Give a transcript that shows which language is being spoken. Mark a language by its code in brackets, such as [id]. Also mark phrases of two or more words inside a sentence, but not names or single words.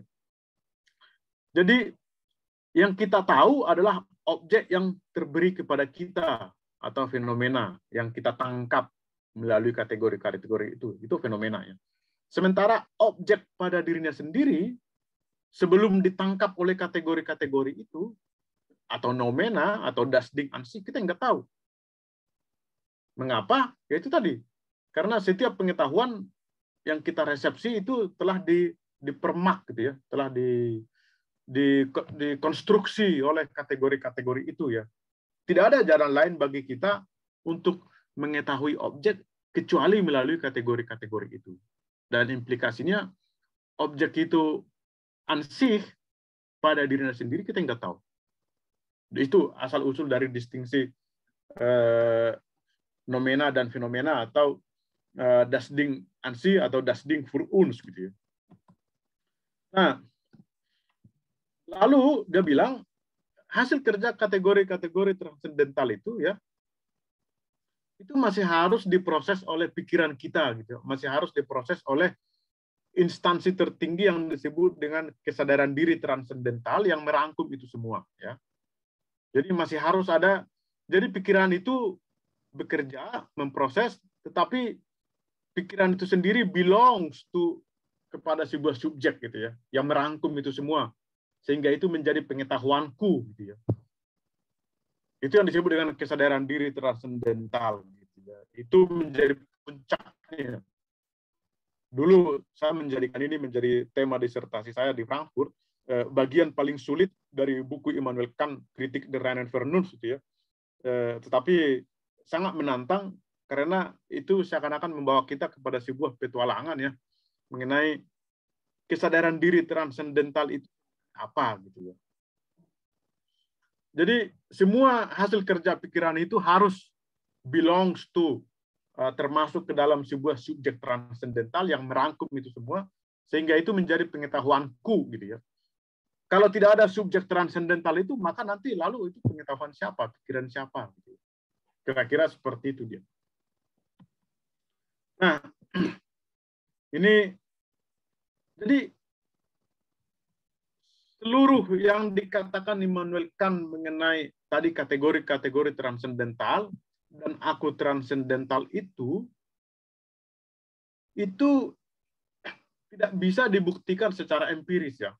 [id] Jadi yang kita tahu adalah objek yang terberi kepada kita atau fenomena yang kita tangkap melalui kategori-kategori itu fenomena ya. Sementara objek pada dirinya sendiri sebelum ditangkap oleh kategori-kategori itu atau noumena atau [de] das Ding an sich [id] kita nggak tahu. Mengapa? Ya itu tadi. Karena setiap pengetahuan yang kita resepsi itu telah dipermak gitu ya, telah dikonstruksi oleh kategori-kategori itu ya. Tidak ada jalan lain bagi kita untuk mengetahui objek kecuali melalui kategori-kategori itu. Dan implikasinya objek itu [de] an sich [id] pada dirinya sendiri kita nggak tahu. Itu asal-usul dari distingsi noumena dan fenomena atau [de] das Ding an sich [id] atau [de] das Ding für uns [id] gitu ya. Nah, lalu dia bilang hasil kerja kategori-kategori transendental itu ya, itu masih harus diproses oleh pikiran kita gitu, masih harus diproses oleh instansi tertinggi yang disebut dengan kesadaran diri transendental yang merangkum itu semua ya. Jadi masih harus ada, jadi pikiran itu bekerja, memproses, tetapi pikiran itu sendiri [en] belongs to [id] kepada sebuah subjek gitu ya, yang merangkum itu semua. Sehingga itu menjadi pengetahuanku gitu ya. Itu yang disebut dengan kesadaran diri transendental gitu ya. Itu menjadi puncaknya. Dulu saya menjadikan ini menjadi tema disertasi saya di Frankfurt, bagian paling sulit dari buku Immanuel Kant Kritik der reinen Vernunft gitu ya. Tetapi sangat menantang karena itu seakan-akan membawa kita kepada sebuah petualangan ya mengenai kesadaran diri transendental itu apa gitu ya. Jadi semua hasil kerja pikiran itu harus [en] belongs to, [id] termasuk ke dalam sebuah subjek transendental yang merangkum itu semua, sehingga itu menjadi pengetahuanku gitu ya. Kalau tidak ada subjek transendental itu, maka nanti lalu itu pengetahuan siapa, pikiran siapa gitu. Kira-kira seperti itu dia. Nah, ini jadi seluruh yang dikatakan Immanuel Kant mengenai tadi kategori-kategori transendental dan aku transendental itu tidak bisa dibuktikan secara empiris ya.